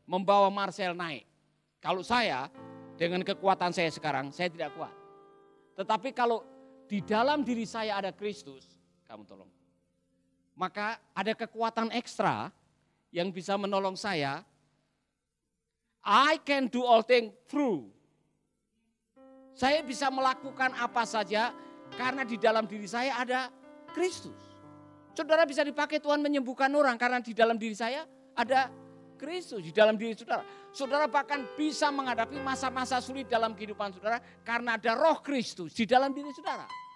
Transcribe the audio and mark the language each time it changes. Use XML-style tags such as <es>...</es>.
<id>Membawa Marcel naik. Kalau saya dengan kekuatan saya sekarang, saya tidak kuat. Tetapi kalau di dalam diri saya ada Kristus, kamu tolong. Maka ada kekuatan ekstra yang bisa menolong saya.</id> <en>I can do all things through.</en> <id>Saya bisa melakukan apa saja karena di dalam diri saya ada Kristus. Saudara bisa dipakai Tuhan menyembuhkan orang karena di dalam diri saya ada Kristus. Di dalam diri saudara. Saudara bahkan bisa menghadapi masa-masa sulit dalam kehidupan saudara karena ada roh Kristus di dalam diri saudara.</id>